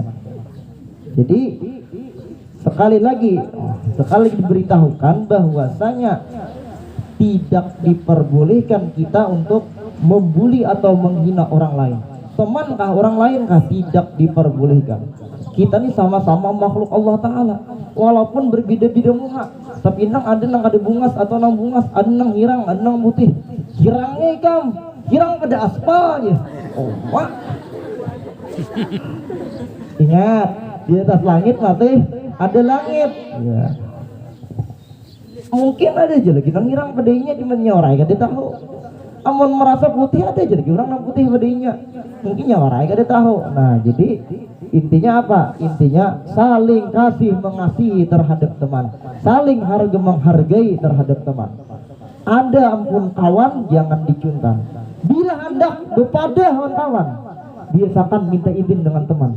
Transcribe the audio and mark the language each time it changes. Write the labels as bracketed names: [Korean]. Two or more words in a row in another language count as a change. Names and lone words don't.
[Indonesian] Jadi sekali lagi diberitahukan bahwasanya tidak diperbolehkan kita untuk membuli atau menghina orang lain. Temankah orang lain kah? Tidak diperbolehkan. Kita ini sama-sama makhluk Allah Ta'ala, walaupun berbeda-beda muka, [Banjar] tapi nang ada nang kada bungas atau nang bungas, ada nang hirang, ada nang putih. Hirangnya ikam, hirang pada aspal ya. Oh, wah. [Indonesian] Ingat, di atas langit mati ada langit. Ya. [Banjar] Mungkin ada aja lagi nang hirang padainya di menyorai kada tahu. Amun merasa putih ada aja lagi orang nang putih padainya. Mungkin nyorai kada tahu. [Indonesian] Nah, jadi intinya apa? Intinya saling kasih mengasihi terhadap teman, saling harga menghargai terhadap teman. [Banjar] Ada ampun kawan jangan dicuntan. [Indonesian] Bila hendak bepada kawan, biasakan minta izin dengan teman.